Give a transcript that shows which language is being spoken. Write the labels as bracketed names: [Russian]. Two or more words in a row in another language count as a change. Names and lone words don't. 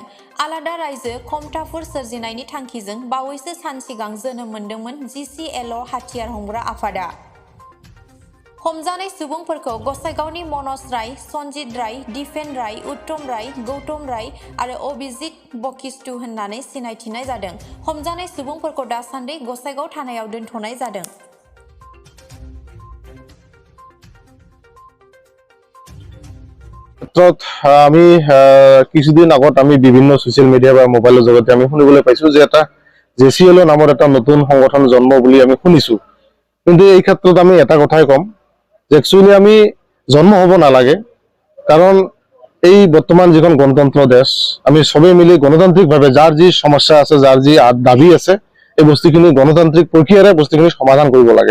[Bodo] आलादा रायजो खमथाफुर सोरजिनायनि थांखिजों बावैसो सान सिगां जोनोम मोनदोंमोन GCLO हाथियार हमग्रा आफादा। हमजानाय सुबुंफोरखौ गसाइगावनि मनज राय, सन्जित राय, दिपेन राय, उत्तम राय, गौतम राय आरो अभिजित बकिस्टु होननानै सिनायथिनाय जादों। हमजानाय सुबुंफोरखौ दासान्दि गसाइगाव थानायाव दोनथ'नाय जादों। [Assamese] আমি কিছুদিন আগত আমি বিভিন্ন সোশ্যাল মিডিয়া বা মোবাইলৰ জগতে আমি শুনিবলৈ পাইছো যে এটা GCLO নামৰ এটা নতুন সংগঠন জন্ম বুলি আমি শুনিছো। কিন্তু এই ক্ষেত্ৰত আমি এটা কথাই কম যে একচুৱেলি আমি জন্ম হ'ব নালাগে, কাৰণ এই বৰ্তমান যিখন গণতন্ত্ৰ দেশ, আমি সবে মিলি গণতান্ত্ৰিকভাৱে যাৰ যি সমস্যা আছে, যাৰ যি দাবী আছে, এই বস্তুখিনি গণতান্ত্ৰিক প্ৰক্ৰিয়াৰে বস্তুখিনি সমাধান কৰিব লাগে।